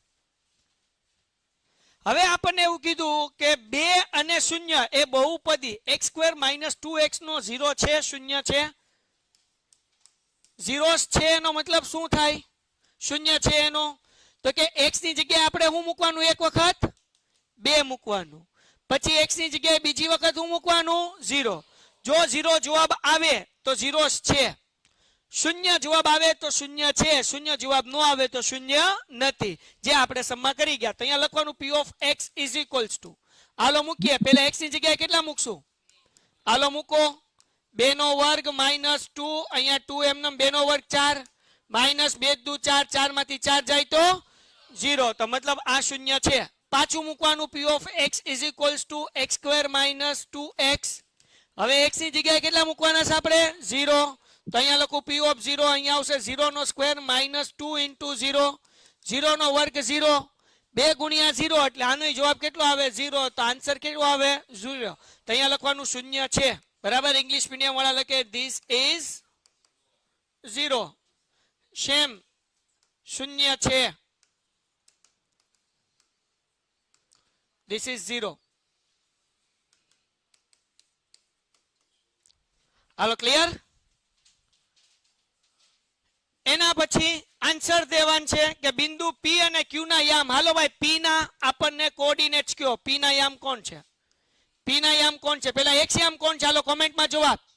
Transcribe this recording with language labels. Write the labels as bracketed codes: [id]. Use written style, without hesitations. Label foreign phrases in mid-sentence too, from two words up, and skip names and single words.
[gu] હવે આપણને એવું કીધું કે 2 અને 0 એ બહુપદી x² - 2x નો 0 છે 0 છે 0 છે એનો મતલબ શું થાય 0 છે એનો તો કે x ની જગ્યાએ આપણે શું મૂકવાનું એક વખત 2 મૂકવાનું પછી x ની જગ્યાએ બીજી વખત શું મૂકવાનું 0 જો 0 જવાબ આવે તો 0 છે 0 જવાબ આવે તો 0 છે 0 જવાબ ન આવે તો 0 નથી જે આપણે સમમાં કરી ગયા તો અહીંયા લખવાનું [en] p of x is equals to [gu] હાલો મૂકીએ પહેલા x ની જગ્યાએ કેટલા મૂકશું હાલો મૂકો 2 નો વર્ગ -2 અહીંયા 2 એમનેમ 2 નો વર્ગ 4 -2 દુ 4 4 માંથી 4 જાય તો 0 તો મતલબ આ 0 છે પાછું મૂકવાનું [en] p of x is equals to [gu] x² - 2x હવે x ની જગ્યાએ કેટલા મૂકવાના છે આપણે 0 તો અહીંયા લખું [en] p of 0 [gu] અહીંયા આવશે 0 નો સ્ક્વેર -2 into 0 0 નો વર્ગ 0 2 ગુણ્યા 0 એટલે આનો જવાબ કેટલો આવે 0 તો આન્સર કેટલો આવે 0 તો અહીંયા લખવાનું 0 છે બરાબર [en] English medium [gu] વાળા લખે [en] this is 0 [gu] સેમ 0 છે [en] this is 0 [gu] હાલો ક્લિયર એના પછી આન્સર દેવાન છે કે બિંદુ P અને Q ના યામ હાલો ભાઈ P ના આપણને કોઓર્ડિનેટ્સ કયો P ના યામ કોણ છે P ના યામ કોણ છે પહેલા x યામ કોણ છે હાલો કોમેન્ટમાં જવાબ